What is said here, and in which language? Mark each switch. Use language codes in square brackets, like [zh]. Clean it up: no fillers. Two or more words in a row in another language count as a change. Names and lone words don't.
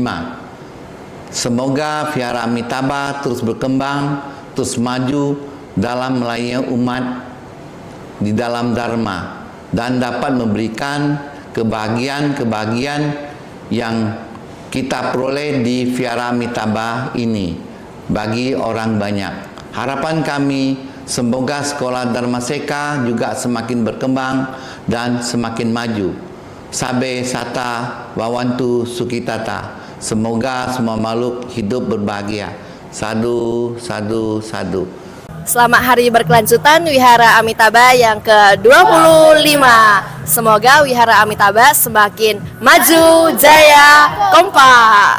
[id] Semoga Wihara Amitabha terus berkembang, terus maju dalam melayani umat di dalam Dharma, dan dapat memberikan kebahagiaan-kebahagiaan yang kita peroleh di Wihara Amitabha ini bagi orang banyak. Harapan kami semoga sekolah Dharma Seka juga semakin berkembang dan semakin maju. [pi] Sabe sata wawantu sukitata. [id] Semoga semua makhluk hidup berbahagia. [pi] Sadu, sadu, sadu. [id] Selamat hari berkelanjutan Wihara Amitabha yang ke-25. Semoga Wihara Amitabha semakin maju, jaya, kompak.